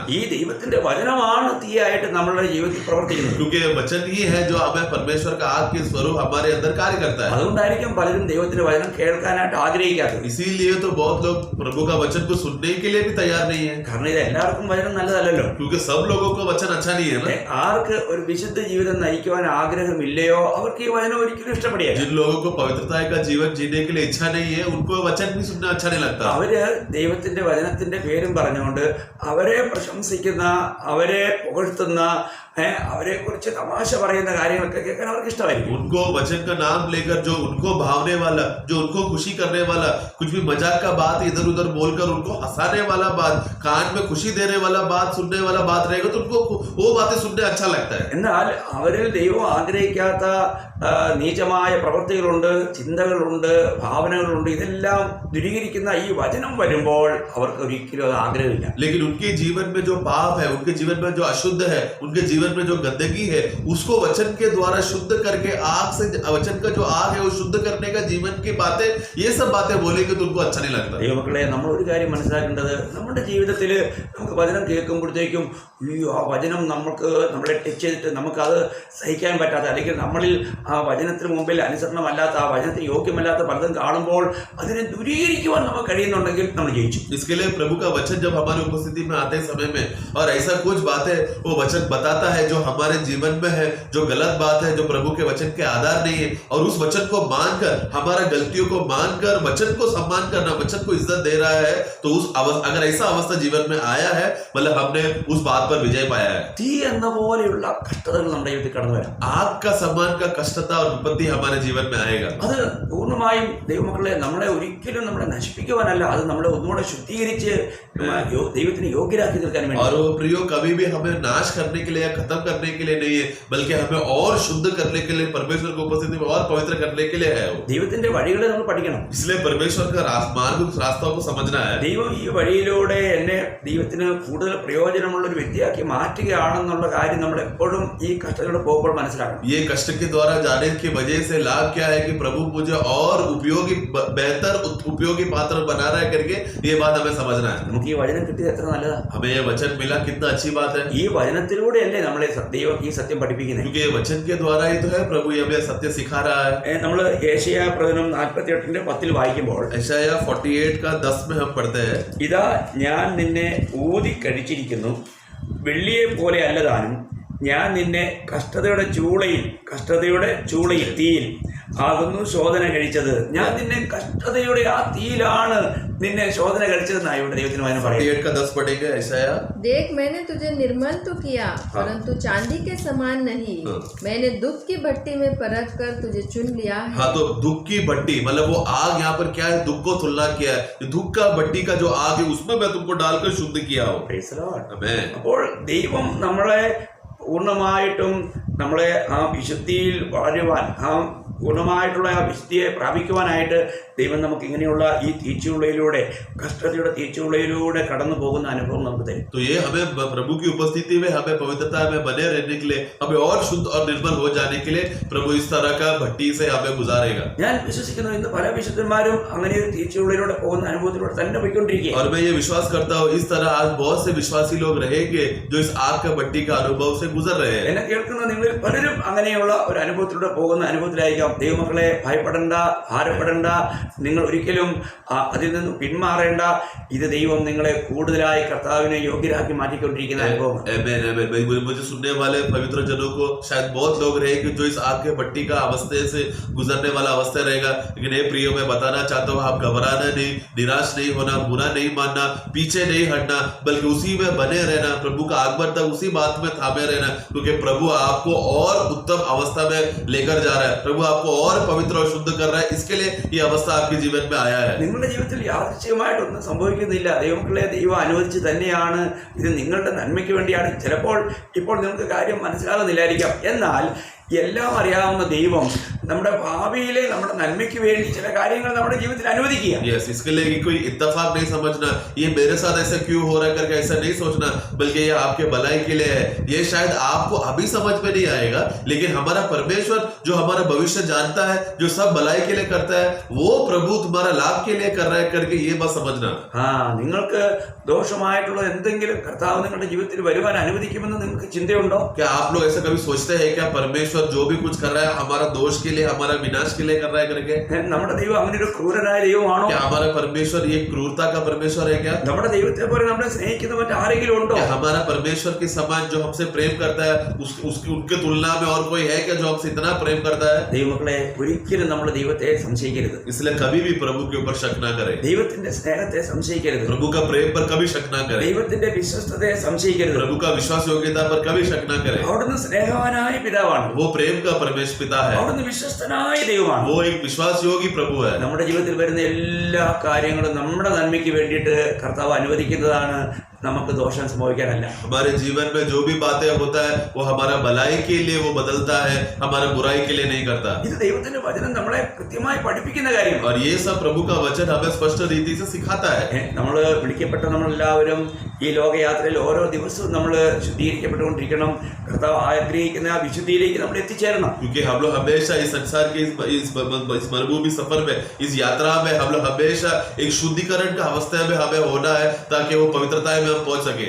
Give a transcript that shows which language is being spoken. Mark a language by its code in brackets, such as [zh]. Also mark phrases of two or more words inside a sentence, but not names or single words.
[ml] ഈ ദൈവത്തിന്റെ വചനമാണ് തീയായിട്ട് നമ്മളുടെ ജീവിതത്തിൽ പ്രവർത്തിക്കുന്നത്. [hi] क्योंकि वचन ही है जो हमें परमेश्वर का आग के स्वरूप हमारे अंदर कार्य करता है. [ml] അതുകൊണ്ടായിരിക്കും പലരും ദൈവത്തിന്റെ വചനം കേൾക്കാനായിട്ട് ആഗ്രഹിക്കാത്തത്. [hi] इसीलिए तो बहुत लोग प्रभु का वचन को सुनने के लिए भी तैयार नहीं है. [ml] കാരണം ഇത് എല്ലാവർക്കും വചനം നല്ലതല്ലല്ലോ. [hi] क्योंकि सब लोगों को वचन अच्छा नहीं है ना. [ml] ആർക്ക് ഒരു വിശുദ്ധ ജീവിതം നയിക്കുവാൻ ആഗ്രഹമില്ലയോ അവർക്ക് ഈ വചനം ഒരിക്കലും ഇഷ്ടപ്പെടില്ല. [hi] जिन लोगों को पवित्रता का जीवन जीने के लिए इच्छा नहीं है उनको वचन भी सुनना अच्छा नहीं लगता. [ml] അവര് ദൈവത്തിന്റെ വചനത്തിന്റെ പേരും പറഞ്ഞുകൊണ്ട് അവരെ പ്രശംസിക്കുന്ന, അവരെ പുകഴ്ത്തുന്ന, അവരെ കുറിച്ച് തമാശ പറയുന്ന കാര്യങ്ങളൊക്കെ കേൾക്കാൻ അവർക്ക് ഇഷ്ടമായിരിക്കും. [hi] उनको वचन का नाम लेकर जो उनको भावने वाला, जो उनको खुशी करने वाला, कुछ भी मजाक का बात इधर उधर बोलकर उनको हंसाने वाला बात, कान में खुशी देने वाला बात, सुनने वाला बात रहेगा तो उनको वो बातें सुनने अच्छा लगता है. [ml] എന്നാൽ അവരിൽ ദൈവം ആഗ്രഹിക്കാത്ത നീചമായ പ്രവൃത്തികളുണ്ട്, ചിന്തകളുണ്ട്, ഭാവനകളുണ്ട്. ഇതെല്ലാം ദുരീകരിക്കുന്ന ഈ വചനം വരുമ്പോൾ അവർക്ക് ഒരിക്കലും അത് ആഗ്രഹമില്ല. [hi] लेकिन उनके जीवन में जो पाप है, उनके जीवन में जो अशुद्ध है, उनके जीवन में जो गंदगी है, उसको वचन के द्वारा शुद्ध करके आग से, वचन का जो आग है वो शुद्ध करने का जीवन की बातें, ये सब बातें बोलेंगे तो उनको अच्छा नहीं लगता. [ml] ദൈവമക്കളെ, നമ്മൾ ഒരു കാര്യം മനസ്സിലാക്കേണ്ടത്, നമ്മുടെ ജീവിതത്തിൽ നമുക്ക് വചനം കേൾക്കുമ്പോഴത്തേക്കും ആ വചനം നമ്മളെ ടച്ച് ചെയ്തിട്ട് നമുക്കത് സഹിക്കാൻ പറ്റാത്ത, അല്ലെങ്കിൽ നമ്മളിൽ ആ വചനത്തിന് മുമ്പിൽ അനുസരണമല്ലാത്ത, ആ വചനത്തിന് യോഗ്യമല്ലാത്ത പലതും കാണുമ്പോൾ അതിനെ ദൂരീകരിക്കുവാൻ നമുക്ക് കഴിയുന്നുണ്ടെങ്കിൽ നമ്മൾ ജയിച്ചു. [hi] इसके लिए प्रभु का वचन जब हमारी उपस्थिति में आते समय में और ऐसा कुछ बातें वो वचन बताता है जो हमारे जीवन में है, जो गलत बात है, जो प्रभु के वचन के आधार नहीं है, और उस वचन को मानकर, हमारा गलतियों को मानकर वचन को सम्मान करना, वचन को इज्जत दे रहा है, तो उस अगर ऐसा अवस्था जीवन में आया है, मतलब हमने उस बात पर विजय पाया है. [ml] തീ എന്ന പോലെയുള്ള കഷ്ടതകൾ നമ്മുടെ ജീവിതത്തിൽ കടന്നു വരാം. [hi] आग का सम्मान का कष्टता और विपत्ति हमारे जीवन में आएगा. [ml] അത് പൂർണ്ണമായും ദൈവമക്കളെ നമ്മളെ ഒരിക്കലും നമ്മളെ നശിപ്പിക്കുവാനല്ല, അത് നമ്മളെ ഒന്നുകൂടെ ശുദ്ധീകരിച്ച് ദൈവത്തിന് യോഗ്യരാക്കി തീർക്കാൻ വേണ്ടി. [hi] और वो प्रियो कभी भी हमें नाश करने के लिए या खत्म करने के लिए नहीं है, बल्कि हमें और शुद्ध करने के लिए, परमेश्वर की उपस्थिति में और पवित्र करने के लिए है. [ml] ദൈവത്തിന്റെ വഴികളെ നമ്മൾ പഠിക്കണം. [hi] इसलिए परमेश्वर का मार्ग, उस रास्ता को समझना है. [ml] ദൈവം ഈ വഴിയിലൂടെ എന്നെ ദൈവത്തിന് കൂടുതൽ പ്രയോജനമുള്ള ഒരു വ്യക്തിയാക്കി മാറ്റുകയാണെന്നുള്ള കാര്യം നമ്മൾ എപ്പോഴും ഈ കഷ്ടതയോടെ പോകുമ്പോൾ മനസ്സിലാക്കണം. [hi] ये कष्ट के द्वारा जाने की वजह से लाभ क्या है कि प्रभु मुझे और उपयोगी, बेहतर उपयोगी पात्र बना रहा है करके ये बात हमें समझना है. [ml] നമുക്ക് ഈ വചനം കിട്ടിയത് എത്ര നല്ലതാണ്. [hi] हमें ये वचन मिला, कितना अच्छी बात है. [ml] ഈ വചനത്തിലൂടെയല്ലേ നമ്മളെ ദൈവം ഈ സത്യം പഠിപ്പിക്കുന്നത്. [hi] क्योंकि ये वचन के द्वारा ही तो है प्रभु ये हमें सत्य सिखा रहा है. [ml] നമ്മൾ ഏശയ്യാ പ്രവചനം 48:10 വായിക്കുമ്പോൾ [hi] यशायाह 48 का 10 में हम पढ़ते हैं, [ml] ഇതാ ഞാൻ നിന്നെ ഊതി കഴിച്ചിരിക്കുന്നു, വെള്ളിയെ പോലെ അല്ലതാനും ഞാൻ നിന്നെ കഷ്ടതയുടെ ചൂളയിൽ തീയിൽ ആകുന്നു ശോധന കഴിച്ചത്. ഞാൻ നിന്നെ കഷ്ടതയുടെ ആ തീയിലാണ് നിന്നെ ശോധന കഴിച്ചതെന്നാണ് ഇവിടെ ദൈവത്തിന് വചനം പറയുന്നത്. [hi] 48 का 10 पढ़ेंगे. यशायाह, देख मैंने तुझे निर्मल तो किया, परंतु चांदी के समान नहीं. मैंने दुख की भट्टी में परख कर तुझे चुन लिया है. हाँ, तो दुख की भट्टी मतलब वो आग, यहाँ पर क्या है, दुख को तुलना किया है. दुख का भट्टी का जो आग है उसमें मैं तुमको डालकर शुद्ध किया हूँ. [en] Praise the Lord. [hi] आमेन. [ml] അപ്പോൾ ദൈവം നമ്മളെ പൂർണ്ണമായിട്ടും നമ്മളെ ആ വിശുദ്ധിയിൽ വളരുവാൻ, ആ പൂർണ്ണമായിട്ടുള്ള ആ വിശുദ്ധിയെ പ്രാപിക്കുവാനായിട്ട് ദൈവം നമുക്ക് ഇങ്ങനെയുള്ള ഈ തീച്ചുളയിലൂടെ, കഷ്ടതയുടെ തീച്ചുളയിലൂടെ കടന്നു പോകുന്ന അനുഭവം നമുക്ക് തരും. [hi] तो ये हमें प्रभु की उपस्थिति में, हमें पवित्रता में बने रहने के लिए, हमें और शुद्ध और निर्मल हो जाने के लिए प्रभु इस तरह का भट्टी से हमें गुजारेगा. [ml] ഞാൻ വിശ്വസിക്കുന്നു ഇന്ന് പല വിശുദ്ധന്മാരും അങ്ങനെ ഒരു തീച്ചുളയിലൂടെ പോകുന്ന അനുഭവത്തിലൂടെ തന്നെ പോയിക്കൊണ്ടിരിക്കുക. [hi] और मैं ये विश्वास करता हूँ इस तरह आज बहुत से विश्वासी लोग रहेंगे जो इस आग का भट्टी का अनुभव से गुजर रहे हैं. [ml] എന്നെ കേൾക്കുന്ന നിങ്ങളിൽ പലരും അങ്ങനെയുള്ള ഒരു അനുഭവത്തിലൂടെ പോകുന്ന അനുഭവത്തിലായിരിക്കും നമുക്കറിയാം, ദൈവമക്കളെ ഭയപ്പെടേണ്ട, ഭാരപ്പെടേണ്ട, നിങ്ങൾ ഒരിക്കലും അതിൽ നിന്ന് പിന്മാറേണ്ട. ഇത് ദൈവം നിങ്ങളെ കൂടുതലായി കർത്താവിനെ യോഗ്യരാക്കി മാറ്റിക്കൊണ്ടിരിക്കുന്ന അനുഭവം. [hi] मुझे सुनने वाले पवित्र जनों को शायद बहुत लोग रहेंगे जो इस आग के भट्टी का अवस्थे से गुजरने वाला अवस्था रहेगा, लेकिन हे प्रियो, मैं बताना चाहता हूँ, आप घबराना नहीं, निराश नहीं होना, बुरा नहीं मानना, पीछे नहीं हटना, बल्कि उसी में बने रहना, प्रभु का आगमन तक उसी बात में थामे रहना, क्योंकि प्रभु आपको और उत्तम अवस्था में लेकर जा रहा है। प्रभु आपको और पवित्र और शुद्ध कर रहा है, इसके लिए ये अवस्था आपके जीवन में आया है. [ml] നിങ്ങളുടെ ജീവിതത്തിൽ യാദൃച്ഛികമായിട്ടൊന്നും സംഭവിക്കുന്നില്ല. ദൈവമക്കളെ ദൈവം അനുവദിച്ച് തന്നെയാണ്. ഇത് നിങ്ങളുടെ നന്മയ്ക്ക് വേണ്ടിയാണ്. ചിലപ്പോൾ ഇപ്പോൾ നിങ്ങൾക്ക് കാര്യം മനസ്സിലാകുന്നില്ലായിരിക്കാം, എന്നാൽ എല്ലാം അറിയാവുന്ന ദൈവം നമ്മുടെ ഭാവിയിലെ നമ്മുടെ നന്മയ്ക്ക് വേണ്ടി ചില കാര്യങ്ങൾ നമ്മുടെ ജീവിതത്തിൽ അനുവദിക്കുക. [hi] Yes, इसके लिए कोई इत्तेफाक नहीं समझना, ये मेरे साथ ऐसा क्यों हो रहा है करके ऐसा नहीं सोचना, बल्कि ये आपके भलाई के लिए है. ये शायद आपको अभी समझ में नहीं आएगा, लेकिन हमारा परमेश्वर जो हमारा भविष्य जानता है, जो सब भलाई के लिए करता है, वो प्रभु तुम्हारा लाभ के लिए कर रहा है करके ये बात समझना. [ml] നിങ്ങൾക്ക് ദോഷമായിട്ടുള്ള എന്തെങ്കിലും കർത്താവ് നിങ്ങളുടെ ജീവിതത്തിൽ വരുവാൻ അനുവദിക്കുമെന്ന് നിങ്ങൾക്ക് ചിന്തയുണ്ടോ? [hi] क्या आप लोग ऐसा कभी सोचते हैं क्या परमेश्वर जो भी कुछ कर रहा है हमारा दोष के लिए, हमारा विनाश के लिए कर रहा है करके? [ml] നമ്മുടെ ദൈവം അങ്ങനെ ഒരു ക്രൂരനായ ദൈവമാണോ? [hi] क्या हमारा परमेश्वर ये क्रूरता का परमेश्वर है क्या? [ml] നമ്മുടെ ദൈവത്തെ പോലെ നമ്മളെ സ്നേഹിക്കുന്ന മറ്റാരെങ്കിലും ഉണ്ടോ? [hi] क्या हमारा परमेश्वर के समान जो हमसे प्रेम करता है उसकी उनके तुलना में और कोई है क्या जो हमसे इतना प्रेम करता है? [ml] ദൈവമക്കളെ ഒരിക്കലും നമ്മൾ ദൈവത്തെ സംശയിക്കരുത്. [hi] इसलिए कभी भी प्रभु के ऊपर शक ना करें. [ml] ദൈവത്തിന്റെ സ്നേഹത്തെ സംശയിക്കരുത്. [hi] प्रभु का प्रेम पर कभी शक ना करें. [ml] ദൈവത്തിന്റെ വിശ്വസ്തതയെ സംശയിക്കരുത്. [hi] प्रभु का विश्वास योग्यता पर कभी शक ना करें. [ml] അവിടുന്ന് സ്നേഹവാനായ പിതാവാണ്. [hi] वो प्रेम का परमेश्वर पिता है. [ml] അവിടുന്ന് വിശ്വസ്തനായ ദൈവമാണ്. [hi] वो एक विश्वास योगी प्रभु है. [ml] നമ്മുടെ ജീവിതത്തിൽ വരുന്ന എല്ലാ കാര്യങ്ങളും നമ്മുടെ നന്മയ്ക്ക് വേണ്ടിയിട്ട് കർത്താവ് അനുവദിക്കുന്നതാണ്, നമുക്ക് ദോഷം സംഭവിക്കാനല്ല. [hi] हमारे जीवन में जो भी बातें होता है वो हमारा भलाई के लिए वो बदलता है, हमारा बुराई के लिए नहीं करता. [ml] ഇത് ദൈവത്തിന്റെ വചനം നമ്മളെ കൃത്യമായി പഠിപ്പിക്കുന്ന കാര്യമാണ്. [hi] और ये सब प्रभु का वचन हमें स्पष्ट रीति से सिखाता है. [ml] നമ്മൾ വിളിക്കപ്പെട്ട നമ്മളെല്ലാവരും ഈ ലോകയാത്രയിൽ ഓരോ ദിവസവും നമ്മൾ ശുദ്ധീകരിക്കപ്പെട്ടുകൊണ്ടിരിക്കണം. കർത്താവ് ആഗ്രഹിക്കുന്ന ആ വിശുദ്ധിയിലേക്ക് നമ്മൾ എത്തിച്ചേരണം. [hi] क्योंकि हम लोग हमेशा इस संसार के इस मरुभूमि सफर में, इस यात्रा में हम लोग हमेशा एक शुद्धिकरण का अवस्था में हमें होना है, ताकि वो पवित्रता में हम पहुंच सके.